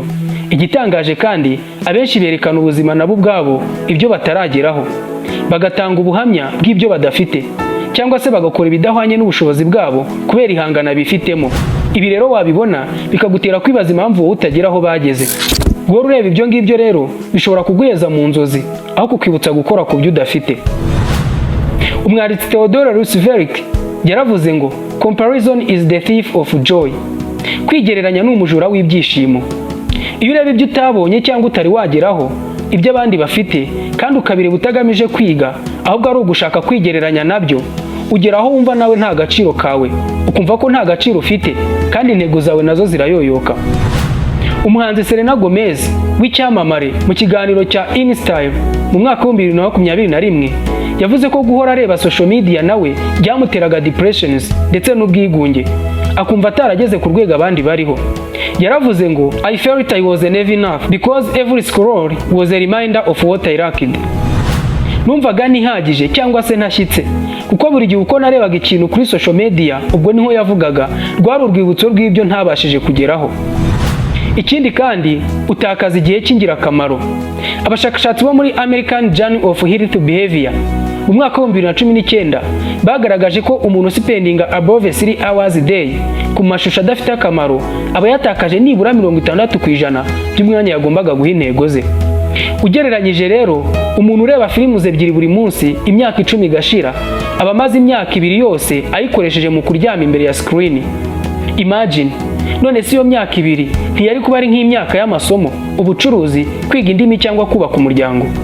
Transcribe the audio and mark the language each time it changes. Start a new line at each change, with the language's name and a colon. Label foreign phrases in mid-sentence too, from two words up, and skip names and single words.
Kinyarwanda: Igitangaje kandi, abenshi berekana ubuzima nabo ubwabo ibyo batarageraho, bagatanga ubuhamya bw'ibyo badafite, cyangwa se bagakora ibidahwanye n'ubushobozi bwabo kubera ihangana bifitemo. Ibi rero wabibona bikagutera kwibaza impamvu wowe utagera aho bageze. Guhora ureba ibyo ngibyo rero bishobora kuguheza mu nzozi aho kukwibutsa gukora ku byo udafite. Umwanditsi Theodore Roosevelt yaravuze ngo
English: comparison is the thief of joy.
Kinyarwanda: Kwigereranya ni umujura w'ibyishimo. Iyo ureba ibyo utabonye cyangwa utari wageraho, ibyo abandi bafite, kandi ukabireba utagamije kwiga, ahubwo ari ugushaka kwigereranya nabyo, ugera aho wumva nawe nta gaciro kawe, ukumva ko nta gaciro ufite, kandi intego zawe nazo zirayoyoka. Umuhanzi Selena Gomez w'icyamamare mu kiganiro cya InStyle mu mwaka wa 2021 yavuze ko guhora areba
English: social media
Kinyarwanda: nawe byamuteraga depressions ndetse n'ubwigunge, akumva atarageze ku rwego abandi bariho. Yaravuze ngo
English: I felt I was never enough because every scroll was a reminder of what I lacked.
Kinyarwanda: Numvaga ntihagije cyangwa se ntashyitse, kuko buri gihe uko narebaga ikintu kuri
English: social media,
Kinyarwanda: ubwo niho yavugaga rwari urwibutso rw'ibyo ntabashije kugeraho. Ikindi kandi utakaza igihe cy'ingirakamaro. Abashakashatsi bo muri American Journal of Health Behavior mu mwaka wa 2019 bagaragaje ko umuntu
English: spendinga above 3 hours a day
Kinyarwanda: ku mashusho adafite akamaro aba yatakaje nibura 60% by'umwanya yagombaga guha intego ze. Ugereranyije rero, umuntu ureba films 2 buri munsi imyaka 10 igashira, aba amaze imyaka 2 yose ayikoresheje mu kuryama imbere ya screen. Imagine, none si yo myaka 2 ntiyari kuba ari nk'imyaka y'amasomo, ubucuruzi, kwiga indimi cyangwa kubaka umuryango.